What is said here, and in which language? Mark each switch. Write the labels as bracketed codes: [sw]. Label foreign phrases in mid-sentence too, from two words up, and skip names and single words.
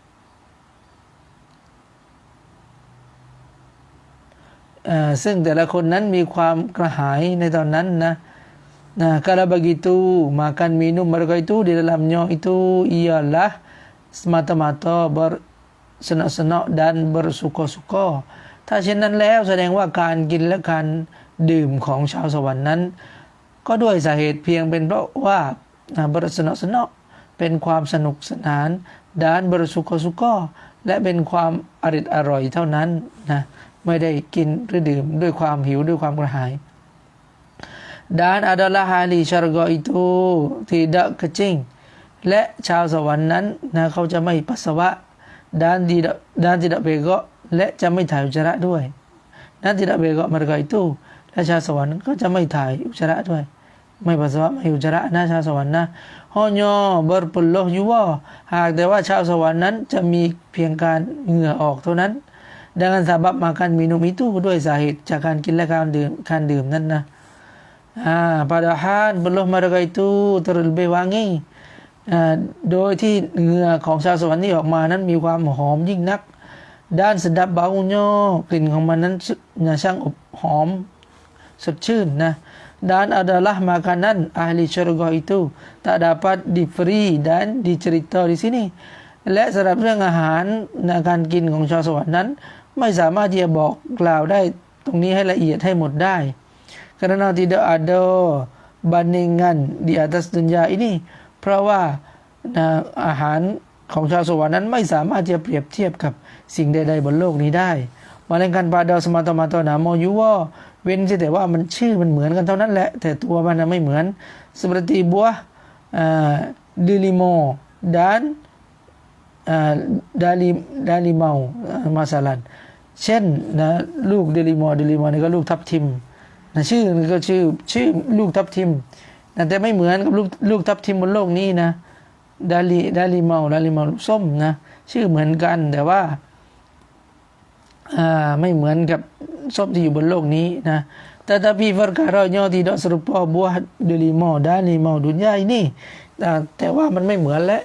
[th] ซึ่งแต่ละคนนั้นมีความกระหายในตอนนั้นนะ [ms] kalau begitu makan minum mereka itu di dalamnya itu ialah semata-mata bersenok-senok dan bersuka-suka [th] ถ้าเช่นนั้นแล้วแสดงว่าการกินและการดื่มของชาวสวรรค์นั้นก็ด้วยสาเหตุเพียงเป็นเพราะว่า bersenok-senok เป็นความสนุกสนาน [ms] dan bersuka-suka [th] และเป็นความอร่อยเท่านั้นนะไม่ได้กินหรือดื่ม ด้วยความหิวด้วยความกระหาย [ms] dan adalah ahli syarga itu tidak kencing [th] และชาวสวรรค์นั้นนะเขาจะไม่ปัสสาวะ [ms] dan tidak begok [th] และจะไม่ถ่ายอุจจาระด้วย [ms] dan tidak begok mereka itu [th] และชาวสวรรค์ก็จะไม่ถ่ายอุจจาระด้วยไม่ปัสสาวะไม่อุจจาระนะชาวส วรรค์นะ [ms] hanya berpeluh jua [th] หากแต่ว่าชาวสวรรค์นั้นจะมีเพียงการเหงื่อออกเท่านั้น [ms] dengan sebab makan minum itu [th] ด้วยสาเหตุจากการกินและการดื่มนั้นนะ [ms] padahal peluh mereka itu terlebih wangi [th] โดยที่เหงื่อของชาวสวรรค์ที่ออกมานั้นมีความหอมยิ่งนักด้าน [ms] sedap baunya [th] กลิ่นของมันนั้นช่างอบหอม สดชื่นนะ [ms] dan adalah makanan ahli syurga itu tak dapat diberi dan dicerita di sini [th] และสำหรับเรื่องอาหารในการ กินของชาวสวรรค์นั้นไม่สามารถที่จะบอกกล่าวได้ตรงนี้ให้ละเอียดให้หมดได้ [ms] karena tidak ada bandingan di atas dunia ini [th] เพราะว่าอาหารของชาวสวรรค์นั้นไม่สามารถจะเปรียบเทียบกับสิ่งใดๆบนโลกนี้ได้ [ms] melainkan pada semata-mata nama juga [th] เว้นแต่ว่ามันชื่อมันเหมือนกันเท่านั้นแหละแต่ตัวมันไม่เหมือน [ms] seperti buah delimo dan dalimau masalan [th] เช่นนะลูกเดลิมอนี่ก็ลูกทับทิมนะชื่อมันก็ชื่อลูกทับทิมนะแต่ไม่เหมือนกับลูกทับทิมบนโลกนี้นะดาลิเมาลูกส้มนะชื่อเหมือนกันแต่ว่า ไม่เหมือนกับส้มที่อยู่บนโลกนี้นะ [ms] tetapi perkaranya tidak serupa buah delima dan limau dunia ini [th] แต่ว่ามันไม่เหมือนและ